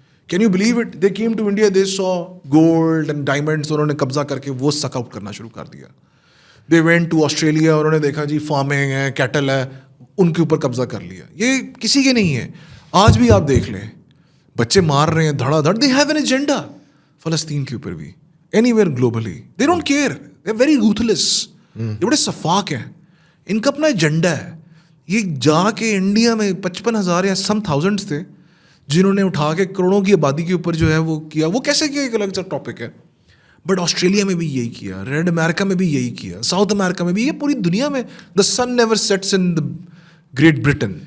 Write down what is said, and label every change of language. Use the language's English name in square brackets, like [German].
[English] can you believe it, they came to India, they saw gold and diamonds, [Urdu] انہوں نے قبضہ کر کے وہ سک آؤٹ کرنا شروع کر دیا. [English] they went to Australia, [Urdu] انہوں نے دیکھا جی فارمنگ ہے, کیٹل ہے, ان کے اوپر قبضہ کر لیا. یہ کسی کے نہیں ہے. آج بھی آپ دیکھ لیں بچے مار رہے ہیں دھڑا دھڑ. [English] they have an agenda [Urdu] فلسطین کے اوپر بھی, [English] Anywhere globally. They don't care, they are very ruthless. [Urdu] یہ بڑے شفاق ہیں, ان کا اپنا ایجنڈا ہے. یہ جا کے انڈیا میں 55,000 یا سم تھاؤزنڈس تھے جنہوں نے اٹھا کے کروڑوں کی آبادی کے اوپر جو ہے وہ کیا. وہ کیسے کیا ایک الگ سا ٹاپک ہے. بٹ آسٹریلیا میں بھی یہی کیا, ریڈ امریکہ میں بھی یہی کیا, ساؤتھ امریکہ میں بھی, یہ پوری دنیا میں. [English] The sun never sets in the great Britain.